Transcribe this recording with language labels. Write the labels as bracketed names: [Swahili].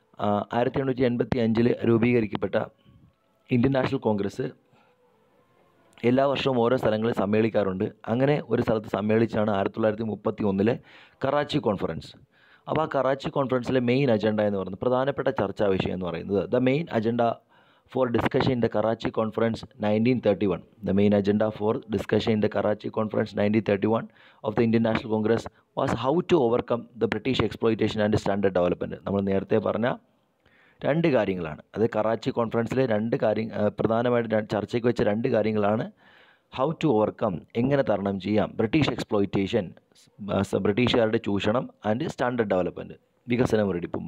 [Malayalam] 1885 രൂപീകരിക്കപ്പെട്ട Indian national Congress എല്ലാ വർഷവും ഓരോ സ്ഥലങ്ങളിൽ സമ്മേളിക്കാറുണ്ട്. അങ്ങനെ ഒരു സ്ഥലത്ത് സമ്മേളിച്ചാണ് 1931 കറാച്ചി കോൺഫറൻസ്. അപ്പോൾ ആ കറാച്ചി കോൺഫറൻസിലെ മെയിൻ അജണ്ട എന്ന് പറയുന്നത്, പ്രധാനപ്പെട്ട ചർച്ചാ വിഷയം എന്ന് പറയുന്നത്, [English] The main agenda for discussion in the Karachi Conference 1931. The main agenda for discussion in the Karachi Conference 1931 of the Indian National Congress was how to overcome the British exploitation and standard development. [Malayalam] നമ്മൾ നേരത്തെ പറഞ്ഞ രണ്ട് കാര്യങ്ങളാണ്. അത് കറാച്ചി കോൺഫറൻസിലെ പ്രധാനമായിട്ട് ചർച്ചയ്ക്ക് വെച്ച രണ്ട് കാര്യങ്ങളാണ്. [English] how to overcome, [Malayalam] എങ്ങനെ തരണം ചെയ്യാം, [English] British exploitation, [Malayalam] ബ്രിട്ടീഷുകാരുടെ ചൂഷണം, [English] and standard development, [Malayalam] വികസന മുരടിപ്പും.